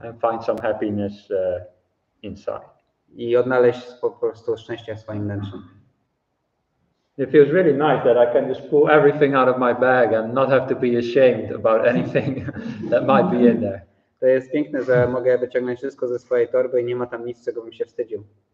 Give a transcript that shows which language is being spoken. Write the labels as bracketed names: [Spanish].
[English] And find some happiness inside. [Polish] I odnaleźć po prostu szczęście w swoim wnętrzu. [English] It feels really nice that I can just pull everything out of my bag and not have to be ashamed about anything that might be in there. [Polish] To jest piękne, że mogę wyciągnąć wszystko ze swojej torby i nie ma tam nic, czego bym się wstydził.